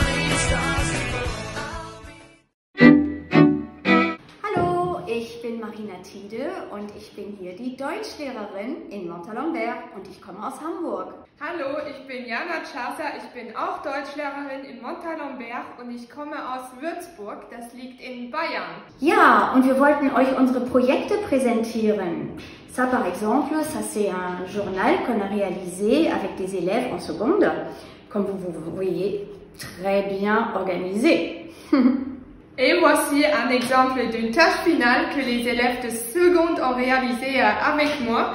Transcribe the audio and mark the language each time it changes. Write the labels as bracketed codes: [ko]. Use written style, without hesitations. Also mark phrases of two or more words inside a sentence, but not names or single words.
[de] Hallo, ich bin Marina Tide und ich bin hier die Deutschlehrerin in Montalembert und ich komme aus Hamburg. Hallo, ich bin Jana Chasa, ich bin auch Deutschlehrerin in Montalembert und ich komme aus Würzburg, das liegt in Bayern. Ja, und wir wollten euch unsere Projekte präsentieren. [fr] Ça par exemple, ça c'est un journal qu'on a réalisé avec des élèves en seconde, comme vous voyez, très bien organisé. Et voici un exemple d'une tâche finale que les élèves de seconde ont réalisée avec moi.